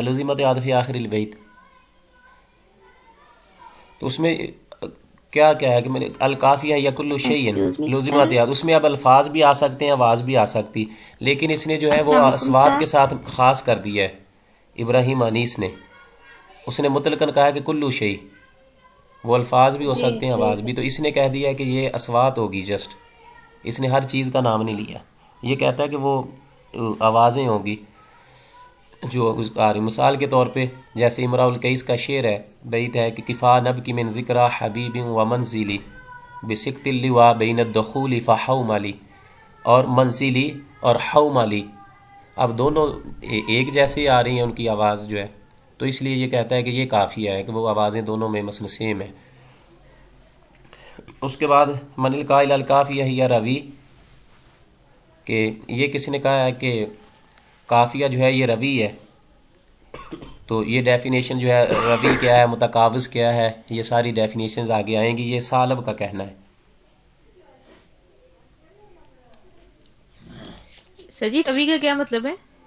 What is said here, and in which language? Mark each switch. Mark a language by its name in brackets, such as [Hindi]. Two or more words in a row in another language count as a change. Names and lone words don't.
[Arabic] لزمت عادت فی آخر البیت، [Urdu] تو اس میں کیا ہے کہ [Arabic] القافیہ یا کل شیء لزمت عادت، [Urdu] اس میں اب الفاظ بھی آ سکتے ہیں، آواز بھی آ سکتی، لیکن اس نے جو ہے وہ اصوات کے ساتھ خاص کر دیا ہے ابراہیم انیس نے، اس نے مطلقاً کہا کہ [Arabic] کلو شیء، [Urdu] وہ الفاظ بھی ہو سکتے ہیں آواز بھی، تو اس نے کہہ دیا کہ یہ اصوات ہوگی، جسٹ اس نے ہر چیز کا نام نہیں لیا۔ یہ کہتا ہے کہ وہ آوازیں ہوں گی جو آ رہی۔ مثال کے طور پہ جیسے امراء القیس کا شعر ہے، بیت ہے کہ [Arabic] کفا نبکی من ذکر حبیب و منزلی بسکت اللواء بین الدخول فحوملی، [Urdu] اور منزلی اور حوملی اب دونوں ایک جیسے آ رہی ہیں ان کی آواز جو ہے، تو اس لیے یہ کہتا ہے کہ یہ کافی ہے کہ وہ آوازیں دونوں میں مثلا سیم ہیں۔ اس کے بعد [Arabic] من القائل القافیہ ہی روی، [Urdu] کہ یہ کسی نے کہا ہے کہ قافیہ جو ہے یہ روی ہے، تو یہ ڈیفینیشن جو ہے روی کیا ہے، متقاوض کیا ہے، یہ ساری ڈیفینیشنز آگے آئیں گی، یہ سالب کا کہنا ہے۔ سر جی روی کا کیا مطلب ہے؟